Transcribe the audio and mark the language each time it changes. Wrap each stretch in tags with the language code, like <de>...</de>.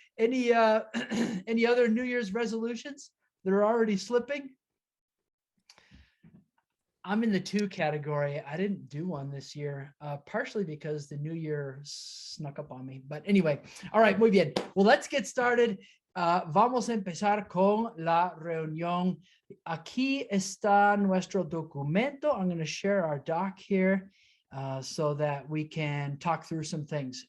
<en>Any other New Year's resolutions that are already slipping? I'm in the 2 category. I didn't do one this year, partially because the new year snuck up on me. But anyway, all right,</en> <es>muy bien.</es> <en>Well, let's get started.</en> <es>Vamos a empezar con la reunión. Aquí está nuestro documento.</es> <en>I'm going to share our doc here so that we can talk through some things.</en>